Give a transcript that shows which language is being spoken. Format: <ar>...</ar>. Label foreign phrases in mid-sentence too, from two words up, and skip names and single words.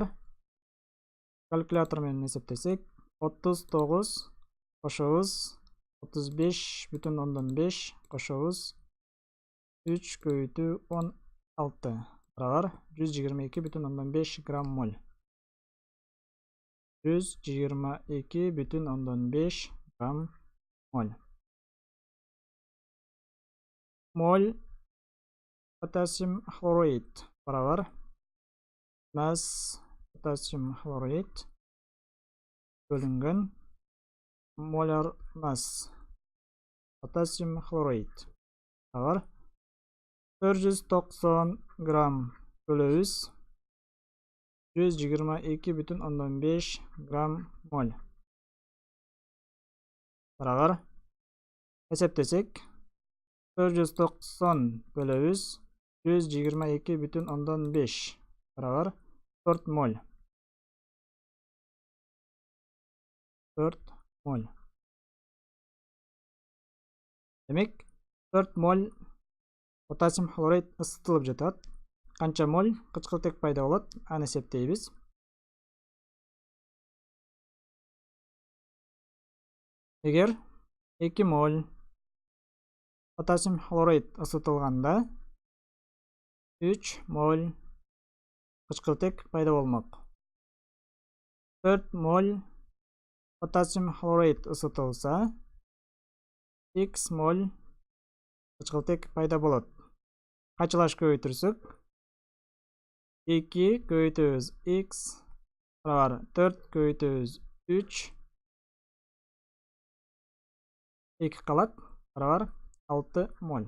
<ky>Калькулятор менен эсептесек 39 кошобуз 35,5 кошобуз 3 көбөйтүү 16 бар 122,5 грамм моль. 122,5 грамм моль. Моль</ky> <en>potassium chloride</en> <ky>барабар</ky> <en>mass potassium chloride</en> <ky>бөлүнгөн</ky> <en>molar mass potassium chloride</en> <ky>барабар 490 грамм бөлөбүз 122,5 грамм моль. Барабар эсептесек 490 бөлөбүз 122,5 барабар 4 моль. 4 моль. Демек 4 моль</ky> <en>potassium chloride</en> <ky>ысытылып жатат. Канча моль кычкылтек пайда болот? Аны эсептейбиз. Эгер 2 моль</ky> <en>potassium chloride</en> <ky>ысытылганда 3 моль кычкылтек пайда болмок. 4 моль</ky> <en>potassium chloride</en> <ky>ысытылса, x моль кычкылтек пайда болот. Качылаш көбөйтүрсөк 2 көбөйтөбүз x бар 4 көбөйтөбүз 3 2 калат бар 6 моль.</ky>